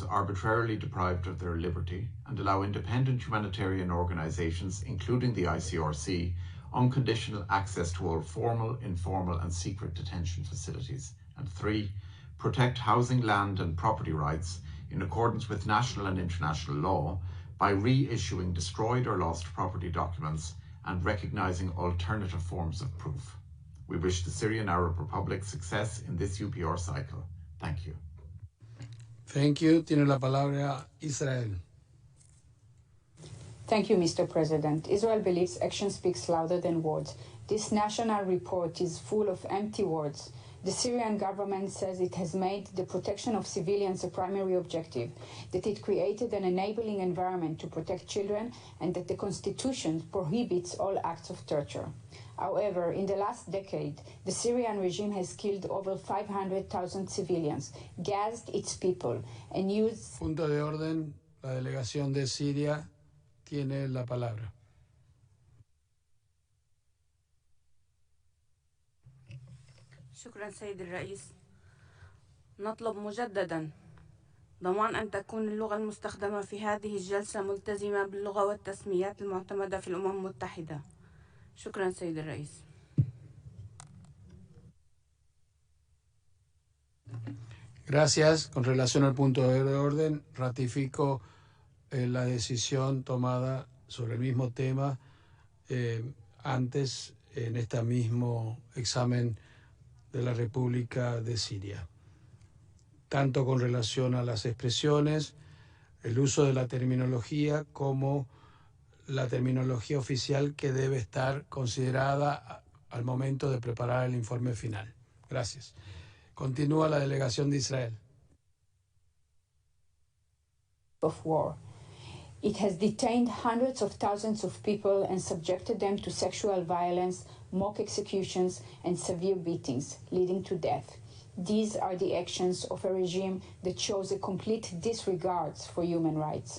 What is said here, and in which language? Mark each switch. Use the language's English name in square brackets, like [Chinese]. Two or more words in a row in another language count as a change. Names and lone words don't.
[English] arbitrarily deprived of their liberty and allow independent humanitarian organisations, including the ICRC, unconditional access to all formal, informal and secret detention facilities, and 3, protect housing, land and property rights in accordance with national and international law by reissuing destroyed or lost property documents and recognising alternative forms of proof. We wish the Syrian Arab Republic success in this UPR cycle. Thank you. Thank you. [Spanish] Tiene la palabra Israel. [English] Thank you, Mr. President. Israel believes action speaks louder than words. This national report is full of empty words. The Syrian government says it has made the protection of civilians a primary objective, that it created an enabling environment to protect children, and that the constitution prohibits all acts of torture. However, in the last decade, the Syrian regime has killed over 500,000 civilians, gassed its people, and used... [Spanish] Punto de orden. La delegación de Siria tiene la palabra. [Arabic] شكرا سيد الرئيس. نطلب مجددا ضمان أن تكون اللغة المستخدمة في هذه الجلسة ملتزمة باللغة والتسميات المعتمدة في الأمم المتحدة. شكرا سيد الرئيس. [Spanish] Gracias. Con relación al punto de orden, ratifico la decisión tomada sobre el mismo tema antes en este mismo examen de la República de Siria, tanto con relación a las expresiones, el uso de la terminología, como la terminología oficial que debe estar considerada al momento de preparar el informe final. Gracias. Continúa la delegación de Israel. [English] Of war. It has detained hundreds of thousands of people and subjected them to sexual violence, mock executions, and severe beatings, leading to death. These are the actions of a regime that shows a complete disregard for human rights.